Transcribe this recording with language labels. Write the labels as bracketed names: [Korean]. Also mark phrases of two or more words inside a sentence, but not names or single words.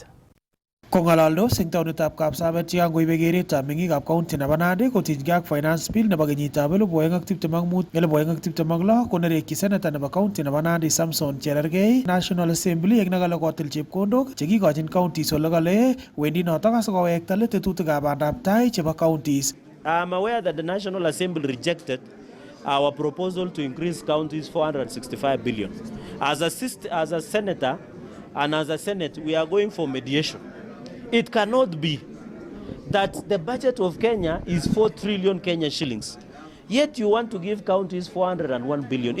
[Kalenjin] Kong'alaldos eng taonitab Kapsabet yekangoibe keretab meng'ikab county nebo Nandi kotinygei ak [English] finance bill [Kalenjin] nebo kenyitab 2025-2026 konerekyi senator nebo county nebo Nandi Samson Cherargei National Assembly eng nekale kotil chepkondok chekikochin counties ole kale wendi notok asikowekta let tetutikab bandaptai chebo counties. [English] I'm aware that the National Assembly rejected our proposal to increase counties 465 billion. As a senator and as a senate, we are going for mediation. It cannot be that the budget of Kenya is 4 trillion Kenya shillings, yet you want to give counties 401 billion.